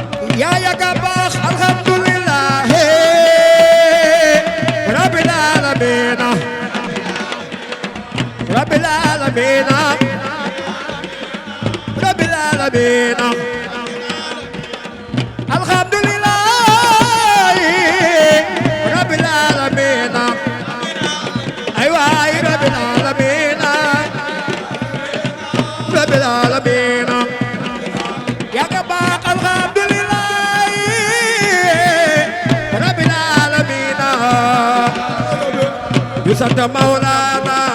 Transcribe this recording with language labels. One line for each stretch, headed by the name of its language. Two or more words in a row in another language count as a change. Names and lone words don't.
Wolof: yaa yàgg a baax
Arabic: الحمد لله رب العالمين رب العالمين رب العالمين الحمد لله رب العالمين
Wolof: ay waay
Arabic: رب العالمين رب العالمين
Wolof: yàgg a baax alhamdulillah
Arabic: رب العالمين
Wolof: ñu sant Mawlana